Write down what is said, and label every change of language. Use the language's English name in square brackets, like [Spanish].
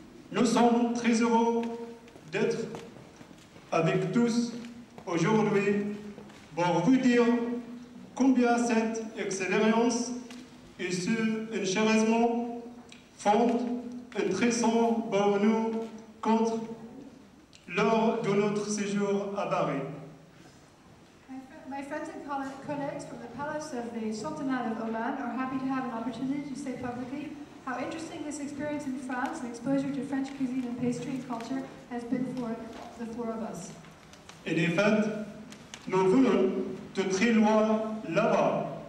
[French] Nous sommes très heureux d'être avec tous aujourd'hui pour vous dire combien cette expérience et ce enchérissement font un trésor pour nous contre lors de notre séjour à Paris. [English] My friends and colleagues from the Palace of the Sultanate of Oman are happy to have an opportunity to say publicly how interesting this experience in France and exposure to French cuisine and pastry and culture has been for the four of us. [French] En effet, nous venons de très loin là-bas.